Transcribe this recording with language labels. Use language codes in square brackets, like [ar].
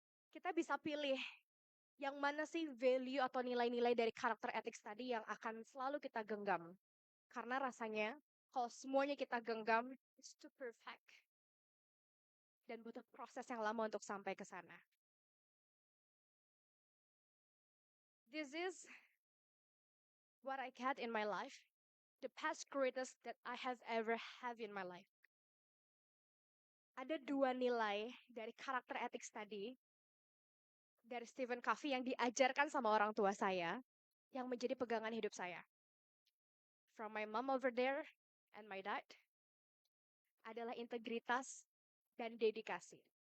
[id] Kita bisa pilih yang mana sih value atau nilai-nilai dari karakter ethics tadi yang akan selalu kita genggam. Karena rasanya kalau semuanya kita genggam, [en] it's too perfect. [id] Dan butuh proses yang lama untuk sampai ke sana. [en] This is what I had in my life, the past greatest that I have ever have in my life. [id] Ada dua nilai dari karakter ethics tadi, dari Stephen Covey yang diajarkan sama orang tua saya, yang menjadi pegangan hidup saya. [en] From my mom over there and my dad, [id] adalah integritas dan dedikasi.